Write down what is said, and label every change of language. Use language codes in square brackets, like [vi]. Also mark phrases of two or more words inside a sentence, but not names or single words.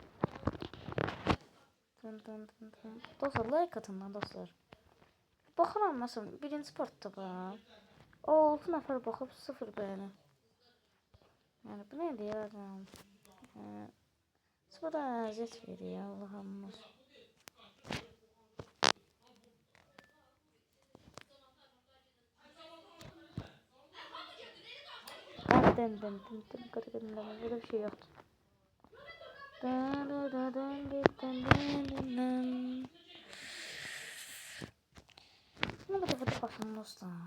[az] Dostlar like atın lan dostlar. Baxıram məsələn birinci partda bax. 6 nəfər baxıb 0 bəyəni. Yəni bu nədir ya adam? Sonra əziyyət verir ya Allah'ım. Dın. [tr] Burada bir şey yoktu. Bunu da bakalım dostlar.